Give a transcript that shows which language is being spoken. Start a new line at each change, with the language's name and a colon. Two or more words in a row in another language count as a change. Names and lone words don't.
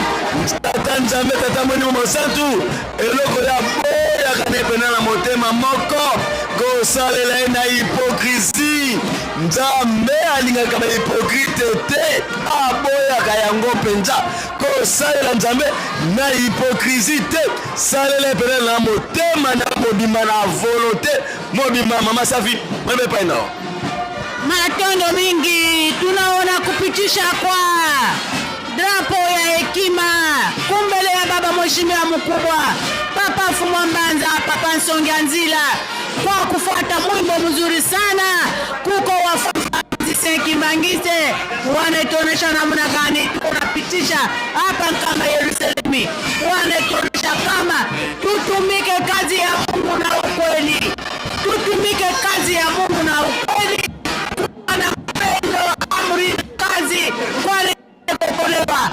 Lingala: tata nzambe tata molimo mosantu eloko ya boyaka ne pena na motema moko kosalela ye na hypocrisie nzambe alingaka bahypocrite te aboyaka yango mpenza kosalela nzambe na hypocrisie te salela pene na motema na mobimba na volonté mobimba mama safi mabepai nao
Swahili: matendo mingi tunaona kupitisha kwa drapo ya hekima kumbele ya baba mheshimiwa mkubwa Papa Fumwa Mbanza, Papa Nsonga Nzila kwa kufuata mwimbo mzuri sana kuko wafanya Kimbangiste wanatuonesha namna gani tunapitisha hapa kama Yerusalemu, wanatuonesha kama tutumike kazi ya Mungu na ukweli, tutumike kazi ya Mungu na ukweli, na pendo amri kazi wale kuokolewa.